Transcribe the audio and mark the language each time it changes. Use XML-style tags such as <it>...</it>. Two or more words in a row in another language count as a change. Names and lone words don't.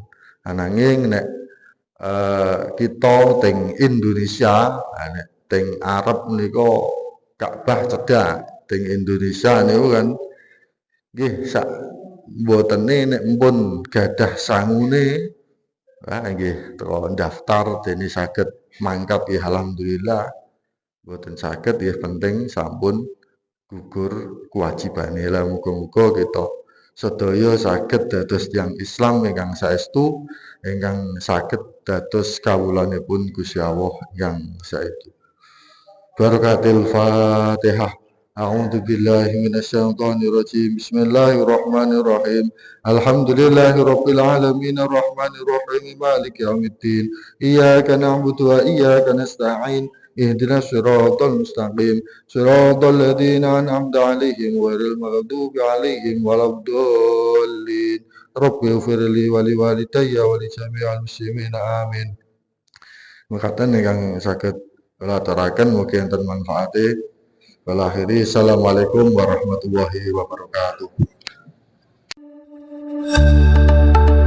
<jv>Ananging nek kita teng Indonesia, nek teng Arab menika Ka'bah cedhak, teng Indonesia niku kan nggih sak mbotene nek mpun gadah sangune nggih teko daftar dene saged mangkat ya alhamdulillah, mboten saged ya penting sampun gugur kewajibane. Lah muga-muga kita sedaya saged dados tiyang Islam ingkang saestu ingkang saged dados kawulanipun Gusti Allah ingkang saestu.</jv> <ar>بركة الفاتحة. أعوذ بالله من الشيطان الرجيم. بسم الله الرحمن الرحيم. الحمد لله رب العالمين الرحمن الرحيم مالك يوم الدين. إياك نعبد وإياك نستعين. اهدنا الصراط المستقيم. صراط الذين أنعمت عليهم غير المغضوب عليهم ولا الضالين. رب اغفر لي ولوالدي ولجميع المسلمين. Amin.</ar> <jv>Mekaten ingkang saged kula aturaken mugi enten manfaate.</jv> <ar>والآخر السلام عليكم ورحمة الله وبركاته.</ar>